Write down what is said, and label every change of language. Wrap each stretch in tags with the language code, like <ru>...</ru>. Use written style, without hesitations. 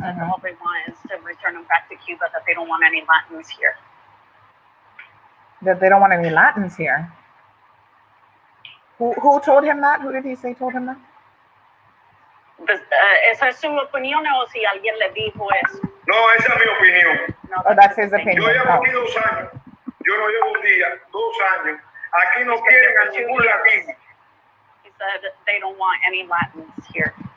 <en>All they want is to return them back to Cuba, that they don't want any Latins here. That they don't want any Latins here? Who told him that? Who did he say told him that?</en> <es>¿Esa es su opinión o si alguien le dijo eso? No, esa es mi opinión. No,</es> <en>Oh, that's his opinion.</en> <es>Yo llevo</es> <en>Oh.</en> <es>aquí 2 años. Yo no llevo un día, 2 años. Aquí no quieren a ningún latino.</es> <en>He said they don't want any Latins here.</en>